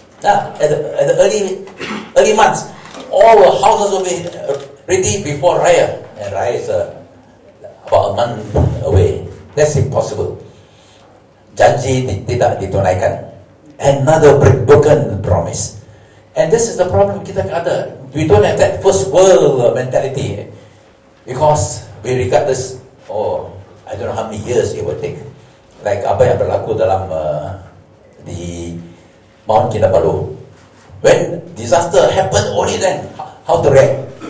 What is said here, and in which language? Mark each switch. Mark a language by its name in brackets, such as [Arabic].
[English] At the early months, all the houses will be ready before raya, and raya is about a month away. That's impossible. [Malay] Janji tidak ditunaikan. [English] Another broken promise. And this is the problem [Malay] kita ada. [English] We don't have that first world mentality because we regard this, I don't know how many years it will take. [Malay] Like apa yang berlaku dalam di Mount Kinabalu. [English] When disaster happened, only then how to react.